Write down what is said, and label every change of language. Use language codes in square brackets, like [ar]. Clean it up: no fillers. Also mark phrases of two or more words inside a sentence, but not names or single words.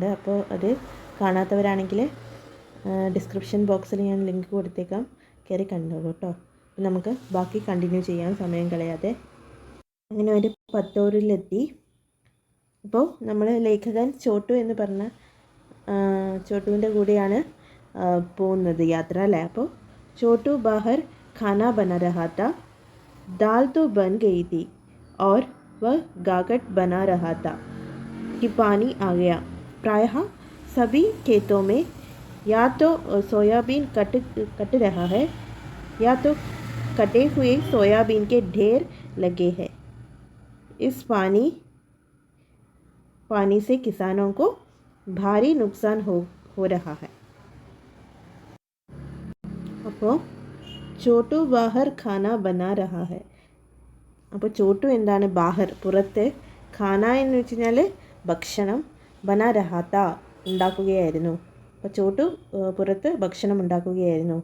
[ml] അപ്പോൾ അത് കാണാത്തവരാണെങ്കിൽ [en] description box [ml] ഞാൻ ലിങ്ക് കൊടുത്തേക്കാം, കയറി കണ്ടോളൂ കേട്ടോ. നമുക്ക് ബാക്കി കണ്ടിന്യൂ ചെയ്യാം സമയം കളയാതെ. അങ്ങനെ ഒരു പത്തോറിലെത്തി. അപ്പോൾ നമ്മൾ ലേഖകൻ ചോട്ടു എന്ന് പറഞ്ഞ ചോട്ടുവിൻ്റെ കൂടെയാണ് പോകുന്നത് യാത്ര അല്ലേ. [hi] അപ്പോൾ छोटू बाहर खाना बना रहा था. दाल तो बन गई थी और वह गागट बना रहा था कि पानी आ गया. प्रायः सभी खेतों में या तो सोयाबीन कट रहा है या तो कटे हुए सोयाबीन के ढेर लगे हैं. इस पानी से किसानों को भारी नुकसान हो रहा है. [ml] അപ്പോൾ ചോട്ടു [hi] बाहर खाना बना रहा है. [ml] അപ്പോൾ ചോട്ടു എന്താണ്? ബാഹർ പുറത്ത്, ഖാന എന്ന് വെച്ച് കഴിഞ്ഞാൽ ഭക്ഷണം, [hi] बना रहाथा [ml] ഉണ്ടാക്കുകയായിരുന്നു. അപ്പോൾ ചോട്ടു പുറത്ത് ഭക്ഷണം ഉണ്ടാക്കുകയായിരുന്നു.